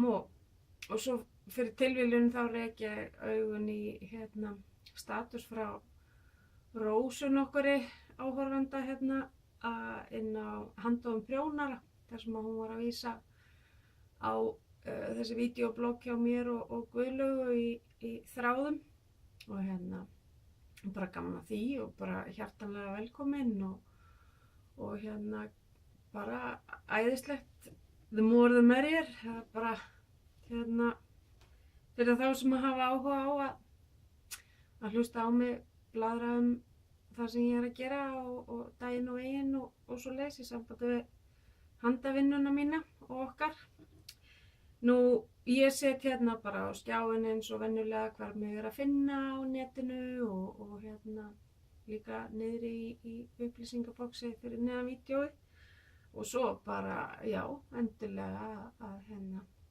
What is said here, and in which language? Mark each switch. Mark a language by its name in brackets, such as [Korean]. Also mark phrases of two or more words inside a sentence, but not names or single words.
[Icelandic] og svo fyrir tilviljun þá rek ég augun í status frá Rósu nokkuri áhorfenda inn á Handóðum prjónara, þar sem hún var að vísa á þessi vídeoblogg hjá mér og Guðlaugu í þráðum og bara gaman að því og bara hjartanlega velkomin og bara æðislegt, [English] the more the merrier. [Icelandic] Það er bara fyrir þá sem að hafa áhuga á að hlusta á mig blaðra það sem ég er að gera og daginn og veginn og svo í sambandi við handavinnuna mína og okkar. Ég set hérna bara á skjáinn eins og venjulega hvar mig er að finna á netinu og líka niðri í upplýsingaboxi fyrir neðan vídeóið og svo bara, já, endilega að